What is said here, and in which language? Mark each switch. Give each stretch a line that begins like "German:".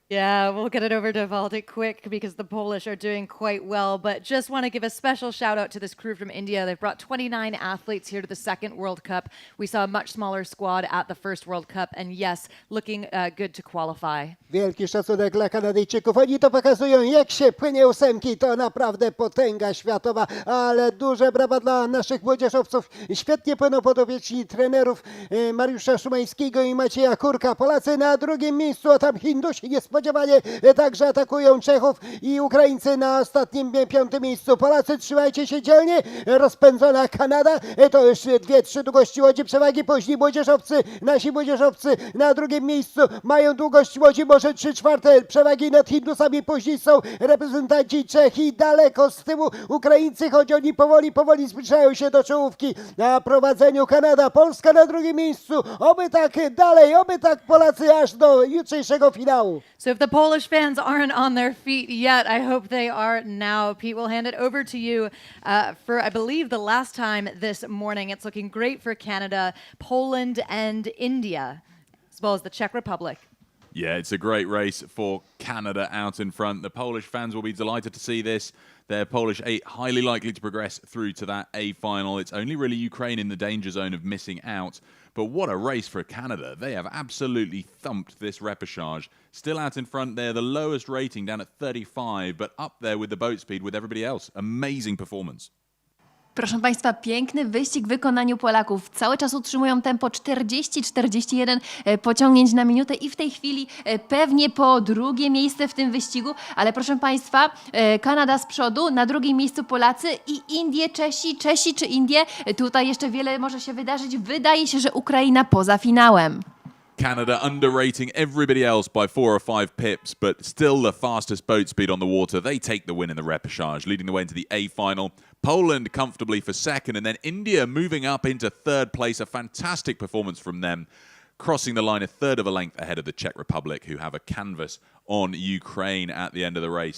English: Yeah, we'll get it over to Valdek quick because the Polish are doing quite well. But just want to give a special shout out to this crew from India. They've brought 29 athletes here to the second World Cup. We saw a much smaller squad at the first World Cup. And yes, looking good to qualify.
Polish: Wielki szacunek dla Kanadyjczyków. Oni to pokazują, jak się płynie ósemki. To naprawdę potęga światowa, ale duże brawa dla naszych młodzieżowców. Świetnie płyną podopieczni trenerów Mariusza Szumańskiego i Macieja Kurka. Polacy na drugim miejscu, a tam Hindusi niespodziewanie także atakują Czechów i Ukraińcy na ostatnim 5. miejscu. Polacy, trzymajcie się dzielnie. Rozpędzona Kanada. To już 2-3 długości łodzi przewagi. Później młodzieżowcy, nasi młodzieżowcy na drugim miejscu mają długość łodzi, może 3/4 przewagi nad Hindusami. Później są reprezentanci Czech i daleko z tyłu Ukraińcy, choć oni powoli zbliżają się do czołówki. Na prowadzeniu Kanada, Polska na drugim miejscu. Oby tak dalej, oby tak Polacy aż do jutrzejszego finału.
English: So if the Polish fans aren't on their feet yet, I hope they are now. Pete, we'll hand it over to you for, I believe, the last time this morning. It's looking great for Canada, Poland, and India, as well as the Czech Republic. Yeah, it's a great race for Canada out in front. The Polish fans will be delighted to see this. Their Polish 8 highly likely to progress through to that A final. It's only really Ukraine in the danger zone of missing out. But what a race for Canada. They have absolutely thumped this repercharge. Still out in front, they're the lowest rating down at 35, but up there with the boat speed with everybody else. Amazing performance.
Polish: Proszę Państwa, piękny wyścig w wykonaniu Polaków. Cały czas utrzymują tempo 40-41 pociągnięć na minutę i w tej chwili pewnie po drugie miejsce w tym wyścigu. Ale proszę Państwa, Kanada z przodu, na drugim miejscu Polacy i Indie, Czesi czy Indie. Tutaj jeszcze wiele może się wydarzyć. Wydaje się, że Ukraina poza finałem.
English: Canada underrating everybody else by 4 or 5 pips, but still the fastest boat speed on the water. They take the win in the repercharge, leading the way into the A final. Poland comfortably for second, and then India moving up into third place. A fantastic performance from them, crossing the line a third of a length ahead of the Czech Republic, who have a canvas on Ukraine at the end of the race.